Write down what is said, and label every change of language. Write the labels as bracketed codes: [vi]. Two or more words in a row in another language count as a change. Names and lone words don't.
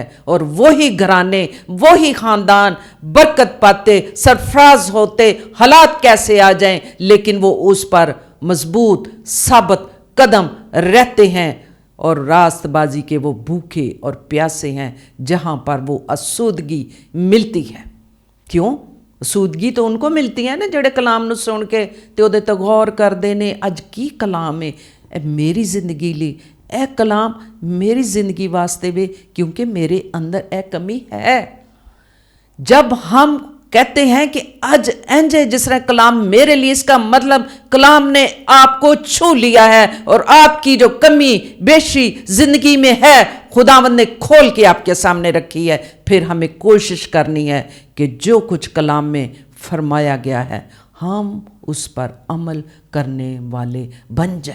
[ur] اور وہی گھرانے، وہی خاندان برکت پاتے، سرفراز ہوتے، حالات کیسے آ جائیں لیکن وہ اس پر مضبوط ثابت قدم رہتے ہیں. اور راست بازی کے وہ بھوکے اور پیاسے ہیں جہاں پر وہ آسودگی ملتی ہے. [pa] کیوں؟ [ur] آسودگی تو ان کو ملتی ہے نا [pa] جڑے کلام نو سن کے تے اودے تے غور کردے نے. اج کی کلام ہے اے میری زندگی لی، اے کلام میری زندگی واسطے وے، کیونکہ میرے اندر اے کمی ہے. [ur] جب ہم کہتے ہیں کہ [pa] اج انج ہے [ur] جس طرح کلام میرے لیے، اس کا مطلب کلام نے آپ کو چھو لیا ہے اور آپ کی جو کمی بیشی زندگی میں ہے خداوند نے کھول کے آپ کے سامنے رکھی ہے. پھر ہمیں کوشش کرنی ہے کہ جو کچھ کلام میں فرمایا گیا ہے ہم اس پر عمل کرنے والے بن جائیں.